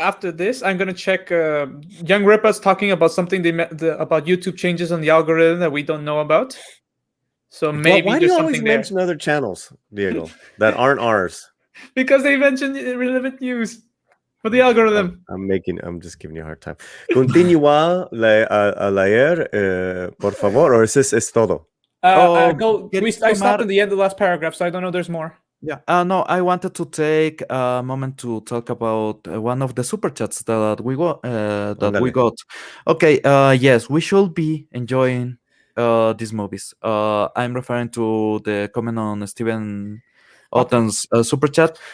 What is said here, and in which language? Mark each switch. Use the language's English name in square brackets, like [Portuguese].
[English] after this, I'm gonna check. Young Ripa's talking about something about YouTube changes on the algorithm that we don't know about. So maybe Why do you there's always something there. mention other channels, Diego, that aren't ours? Because they mentioned irrelevant news for the algorithm. I'm just giving you a hard time. [Spanish] Continúa a leer, por favor, or es todo? [English] I stopped at the end of the last paragraph, so I don't know there's more. Yeah. No, I wanted to take a moment to talk about one of the super chats that we got. Okay. Yes, we should be enjoying these movies. I'm referring to the comment on Steven Otten's super chat.